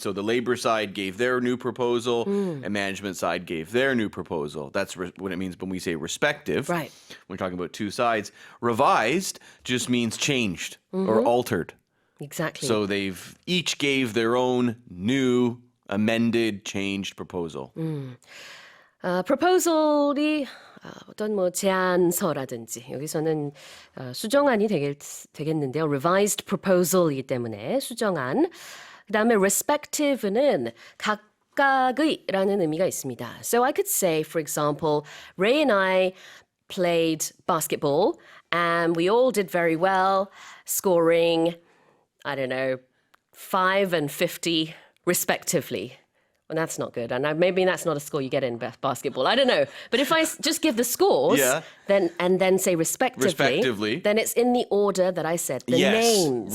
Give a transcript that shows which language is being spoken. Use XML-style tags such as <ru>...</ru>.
<en>So the labor side gave their new proposal and management side gave their new proposal. That's what it means when we say respective. Right. We're talking about two sides. Revised just means changed or altered. Exactly. So they've each gave their own new, amended, changed proposal.</en> <ko>proposal이 어떤 제안서라든지 여기서는 수정안이 되겠는데요.</ko> <en>revised proposal</en> <ko>이기 때문에 수정안. 그다음에 respective는 각각의라는 의미가 있습니다.</ko> <en>So I could say, for example, Ray and I played basketball and we all did very well, scoring, 5 and 50 respectively. Well, that's not good. And maybe that's not a score you get in basketball. I don't know. But if I just give the scores then say respectively, then it's in the order that I said, the names.</en>